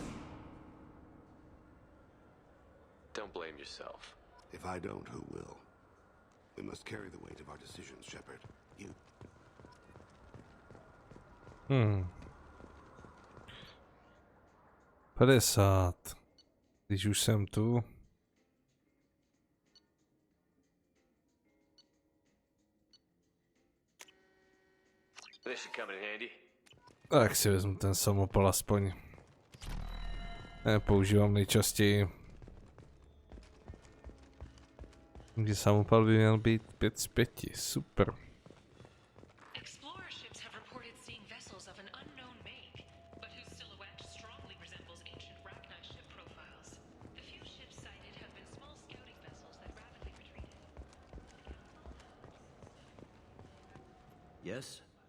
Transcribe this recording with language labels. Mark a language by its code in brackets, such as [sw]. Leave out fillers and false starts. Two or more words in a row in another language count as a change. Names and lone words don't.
[en] Don't blame yourself. If I don't, who will? We must carry the weight of our decisions, Shepard. You. 50. [cs] Když už jsem tu. [en] This should come in handy. [cs] Tak si vezmu ten samopal aspoň. Používám nejčastěji. Takže samopal by měl být 5 z 5. Super. [en] Explorer ships have reported seeing vessels of an unknown make, but whose silhouette strongly resembles ancient Rachni ship profiles. The few ships sighted have been small scouting vessels that rapidly retreated. Yes?